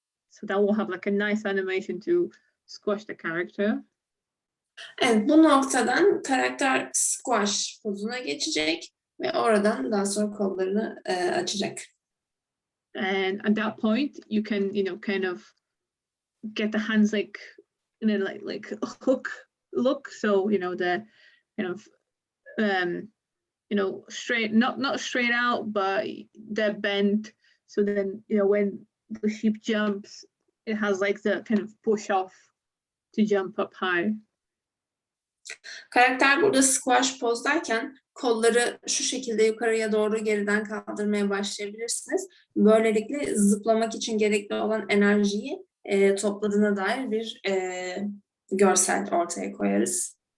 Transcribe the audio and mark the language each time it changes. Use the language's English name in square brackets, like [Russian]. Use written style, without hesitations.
[English] So that will have like a nice animation to squash the character. [Turkish] Evet, bu noktadan karakter squash pozuna geçecek ve oradan daha sonra kollarını açacak. [English] And at that point, you can, kind of get the hands like, like a hook look. So, the kind of, straight, not straight out, but they're bent. So then, when the sheep jumps, it has like the kind of push off to jump up high. [Turkish] Karakter burada squash pozdayken kolları şu şekilde yukarıya doğru geriden kaldırmaya başlayabilirsiniz. Böylelikle zıplamak için gerekli olan enerjiyi topladığına dair bir görsel ortaya koyarız.